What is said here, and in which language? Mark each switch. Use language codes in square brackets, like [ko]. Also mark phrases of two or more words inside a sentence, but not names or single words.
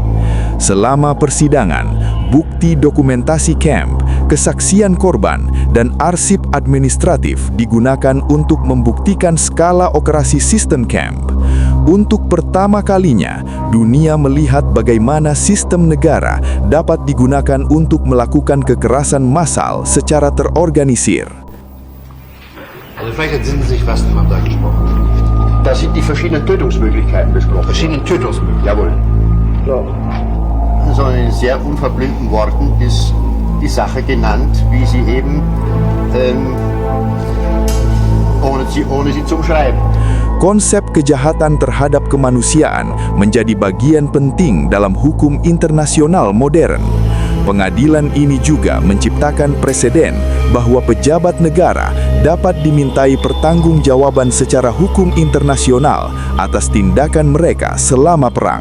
[id] Selama persidangan, bukti dokumentasi camp, kesaksian korban, dan arsip administratif digunakan untuk membuktikan skala operasi sistem camp. Untuk pertama kalinya, dunia melihat bagaimana sistem negara dapat digunakan untuk melakukan kekerasan massal secara terorganisir. [de] Also vielleicht entsinnen Sie sich, was man da gesprochen hat. Da sind die verschiedenen Tötungsmöglichkeiten besprochen. Verschiedene Tötungsmöglichkeiten. Jawohl. Ja. Also in sehr unverblümten Worten ist die Sache genannt, wie sie eben ohne sie zu umschreiben. [id] Konsep kejahatan terhadap kemanusiaan menjadi bagian penting dalam hukum internasional modern. Pengadilan ini juga menciptakan preseden bahwa pejabat negara dapat dimintai pertanggungjawaban secara hukum internasional atas tindakan mereka selama perang.